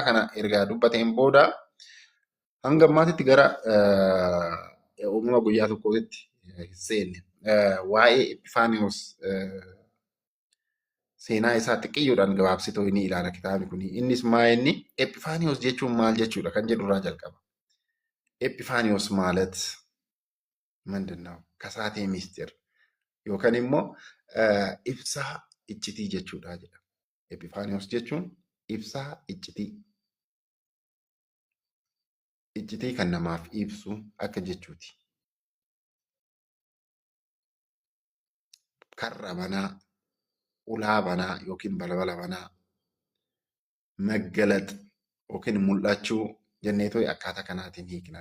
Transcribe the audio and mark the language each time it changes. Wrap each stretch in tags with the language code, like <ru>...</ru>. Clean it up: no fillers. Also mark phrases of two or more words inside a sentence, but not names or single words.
<om>Kana erga dubbateen booda hanga ammaatitti gara uumama guyyaa tokkootti hin seenne. Waa'ee Epifaaniyoos seenaa isaa xiqqiyyoodhaan gabaabsitoo inni ilaala kitaabni kuni. Innis inni Epifaaniyoos jechuun maal jechuudha kan jedhu irraa jalqaba.</om> <am>ኤጲፋኒዎስ ማለት ምንድን ነው? ከሳቴ ሚስጥር</am> <om>yookaan immoo ibsaa iccitii jechuudha jedha. Epifaaniyoos jechuun ibsaa iccitii. Iccitii kan namaaf ibsu akka jechuuti. Karra banaa, ulaa banaa yookiin balbala banaa, maggalax yookiin mul'achuu jenneetoo akkaataa kanaatiin hiikna.</om>